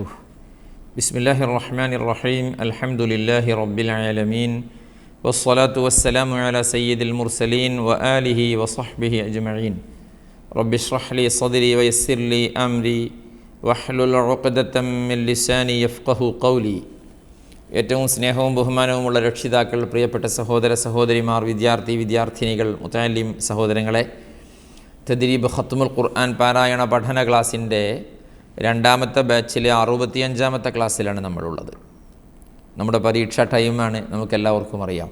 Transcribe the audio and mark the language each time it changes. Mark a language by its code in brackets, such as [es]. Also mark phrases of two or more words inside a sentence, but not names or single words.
[ar] بسم الله الرحمن الرحيم. الحمد لله رب العالمين، والصلاة والسلام على سيد المرسلين وآله وصحبه أجمعين. رب اشرح لي صدري ويسر لي أمري واحلل عقدة من لساني يفقه قولي. [ml] ഏറ്റവും സ്നേഹവും ബഹുമാനവുമുള്ള രക്ഷിതാക്കൾ, പ്രിയപ്പെട്ട സഹോദര സഹോദരിമാർ, വിദ്യാർത്ഥിനികൾ, മുതഅല്ലിം സഹോദരങ്ങളെ, തദ്രീബ് ഖത്മുൽ ഖുർആൻ പാരായണ പഠന ക്ലാസ്സിൻ്റെ രണ്ടാമത്തെ ബാച്ചിലെ 65ാമത്തെ ക്ലാസ്സിലാണ് നമ്മളുള്ളത്. നമ്മുടെ പരീക്ഷാ ടൈമാണ്, നമുക്കെല്ലാവർക്കും അറിയാം.